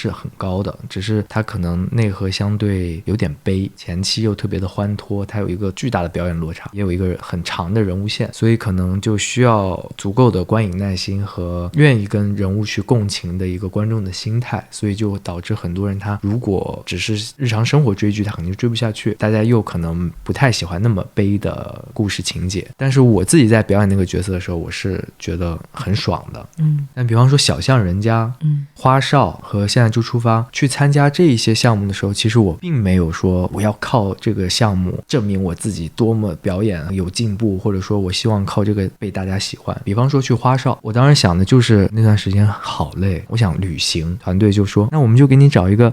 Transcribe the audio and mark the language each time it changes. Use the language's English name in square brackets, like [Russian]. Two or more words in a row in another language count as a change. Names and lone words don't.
[Chinese] 是很高的，只是它可能內核相對有點悲，前期又特別的歡脫，它有一個巨大的表演落差，也有一個很長的人物線，所以可能就需要足夠的觀影耐心和願意跟人物去共情的一個觀眾的心態，所以就導致很多人他如果只是日常生活追劇，他肯定追不下去，大家又可能不太喜歡那麼悲的故事情節。但是我自己在表演那個角色的時候，我是覺得很爽的。但比方說小巷人家、花少和現在就出發去參加這一些項目的時候，其實我並沒有說我要靠這個項目證明我自己多麼表演有進步，或者說我希望靠這個被大家喜歡。比方說去花少，我當時想的就是那段時間好累，我想旅行，团隊就說那我們就給你找一個